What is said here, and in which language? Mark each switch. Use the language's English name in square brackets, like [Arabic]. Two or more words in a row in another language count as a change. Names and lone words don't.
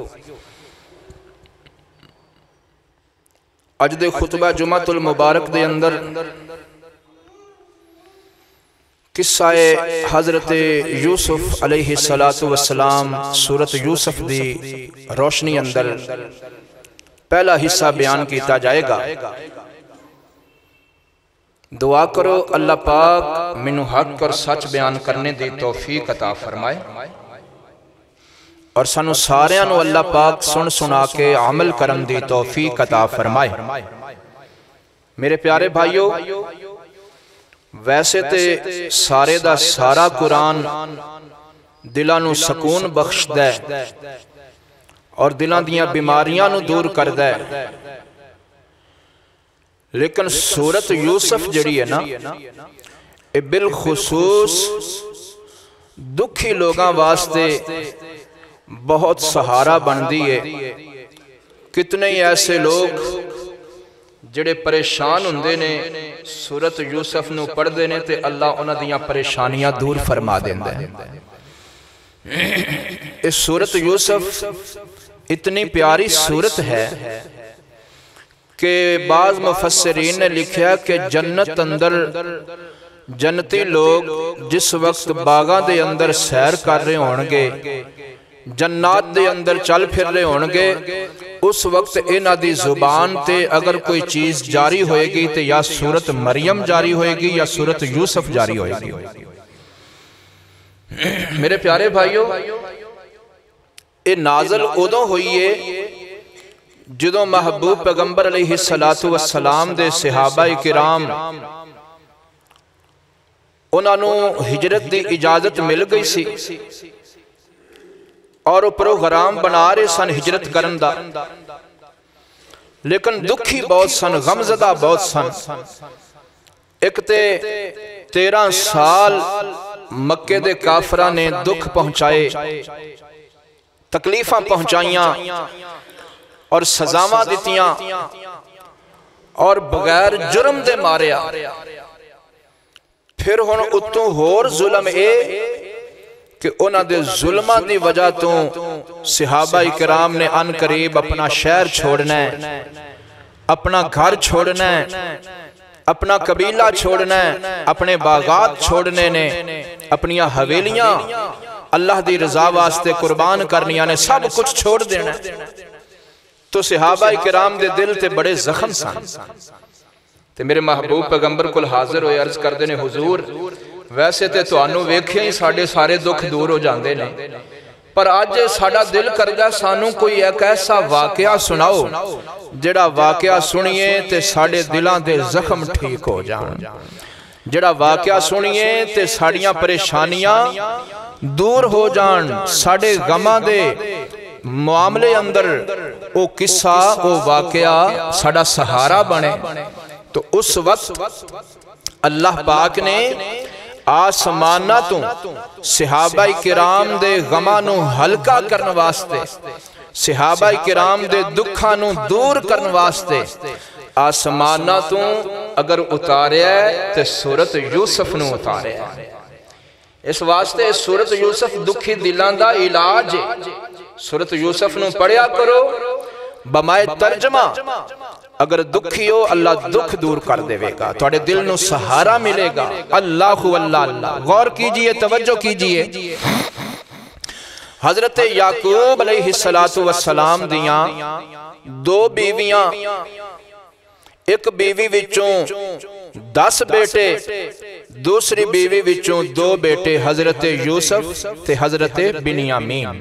[Punjabi] اج دے خطبہ جمعہ المبارک دے اندر قصہ حضرت یوسف علیہ السلام سورت یوسف دی روشنی اندر پہلا حصہ بیان کیتا جائے گا۔ دعا کرو اللہ پاک منو حق اور سچ بیان کرنے دی توفیق عطا فرمائے، اور سانو ساریاں نو اللہ پاک سن سنا کے عمل کرن دی توفیق عطا فرمائے۔ میرے پیارے بھائیو، ویسے تے سارے دا سارا قرآن دلاں نو سکون بخش دے اور دلاں دیاں بیماریاں نو دور کر دے، لیکن سورت یوسف جڑی ہے نا، بالخصوص دکھی لوگاں واسطے بہت سہارا بن دی ہے۔ کتنے ہی ایسے لوگ جڑے پریشان ہوندے نے سورت یوسف نو پڑھ دینے تے اللہ انہاں دیاں پریشانیاں دور فرما دیندے ہیں۔ اس سورت یوسف اتنی پیاری سورت ہے کہ بعض مفسرین نے لکھیا کہ جنت اندر جنتی لوگ جس وقت باغاں دے اندر سیر کر رہے ہونگے، جنات دے اندر چل پھر رہے ہونگے، اس وقت انہاں دی زبان تے اگر کوئی چیز جاری ہوئے گی تے یا سورت مریم جاری ہوئے گی یا سورت یوسف جاری ہوئے گی۔ میرے پیارے بھائیو، یہ نازل ادوں ہوئی ہے جدوں محبوب پیغمبر علیہ السلام دے صحابہ کرام انہاں نو ہجرت دی اجازت مل گئی سی اور پروگرام بنا رہے سن ہجرت کرن دا، لیکن دکھی بہت سن، غمزدہ بہت سن۔ ایک تے 13 سال مکے دے کافرہ نے دکھ پہنچائے، تکلیفاں پہنچائیاں اور سزاواں دیتیاں، اور بغیر جرم دے ماریا۔ پھر ہن اتوں ہور ظلم اے کہ انہاں دے ظلمہ دی وجہ تو صحابہ اکرام نے ان قریب اپنا شہر چھوڑنا ہے، اپنا گھر چھوڑنا ہے، اپنا قبیلہ چھوڑنا ہے، اپنے باغات چھوڑنے نے، اپنی حویلیاں اللہ دی رضا واسطے قربان کرنیاں نے، سب کچھ چھوڑ دینا ہے۔ تو صحابہ کرام دے دل تے بڑے زخم سن۔ تے میرے محبوب پیغمبر کل حاضر ہوئے، عرض کر دینے حضور ویسے تے تو آنو ویکھیں ساڑھے سارے دکھ دور ہو جاندے نے، پر آج ساڑھا دل کردہ سانو کوئی ایک ایسا واقعہ سناؤ جڑا واقعہ سنیے تے ساڑھے دلان دے زخم ٹھیک ہو جان، جڑا واقعہ سنیے تے ساڑھیاں پریشانیاں دور ہو جان، ساڑھے غمہ دے معاملے اندر او قصہ او واقعہ ساڑھا سہارا بنے۔ تو اس وقت اللہ پاک نے آسمانہ تو صحابہ کرام دے غمانو ہلکا کرن واسطے، صحابہ کرام دے دکھانو دور کرن واسطے آسمانہ تو اگر اتارے ہے تے سورت یوسف نو اتارے ہے۔ اس واسطے سورت یوسف دکھی دلان دا علاج ہے۔ سورت یوسف نو پڑھیا کرو بمائے ترجمہ، اگر دکھی ہو اللہ دکھ دور کر دے گا، توڑے دل نو سہارا ملے گا۔ [Urdu] اللہ اللہ، غور کیجئے، توجہ کیجئے۔ [Punjabi] حضرت یعقوب علیہ السلام دیاں 2 بیویاں، ایک بیوی وچوں 10 بیٹے، دوسری بیوی وچوں 2 بیٹے، حضرت یوسف تے حضرت بنیامین۔